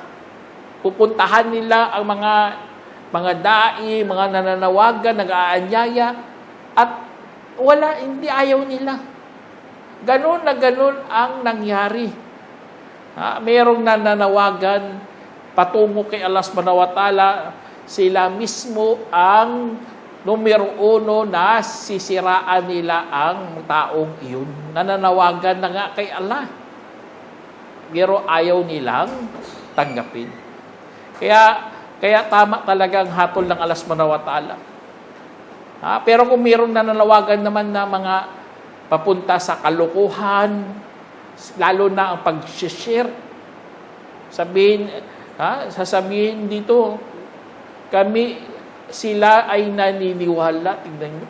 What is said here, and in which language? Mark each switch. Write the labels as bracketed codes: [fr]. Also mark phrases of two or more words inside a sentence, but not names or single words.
[tl] Pupuntahan nila ang mga dai, mga nananawagan, nag-aanyaya. At hindi ayaw nila. Ganun na ganun ang nangyari. Mayroong nananawagan patungo kay Allah [ar] سبحانه وتعالى. [tl] Sila mismo ang numero 1 na sisiraan nila ang taong iyon. Nananawagan na nga kay Allah. Pero ayaw nilang tanggapin. Kaya tama talagang hatol ng Allah [ar] سبحانه وتعالى. [tl] Pero kung mayroong nananawagan naman na mga papunta sa kalukuhan, lalo na ang pag-share, sasabihin dito, sila ay naniniwala, tingnan nyo.